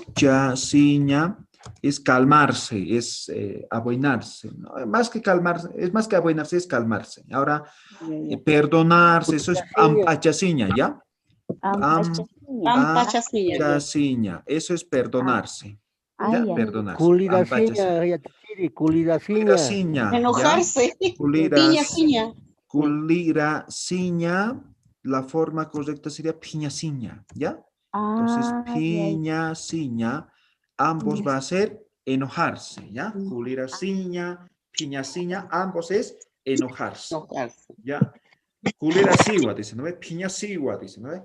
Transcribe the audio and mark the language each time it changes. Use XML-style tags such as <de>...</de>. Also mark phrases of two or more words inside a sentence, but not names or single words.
<es>Uchasiña es calmarse, es aboinarse, ¿no? Más que calmarse, es más que aboinarse, es calmarse. Ahora, perdonarse, eso es ampachasiña, ¿ya? Ampachasiña, eso es perdonarse. ¿Ya? Perdonarse.</es> <ay>Culirasiña, ya tichiri, culirasiña.</ay> <es>Culirasiña. Enojarse. Culirasiña. Culirasiña, la forma correcta sería piñasiña, ¿ya? Entonces, piñasiña, ambos va a ser enojarse, ¿ya?</es> <ay>Culirasiña, piñasiña,</ay> <es>ambos es enojarse, ¿ya? Culirasiwa, dice, ¿no ve? Piñasiwa, dice, ¿no ve?</es>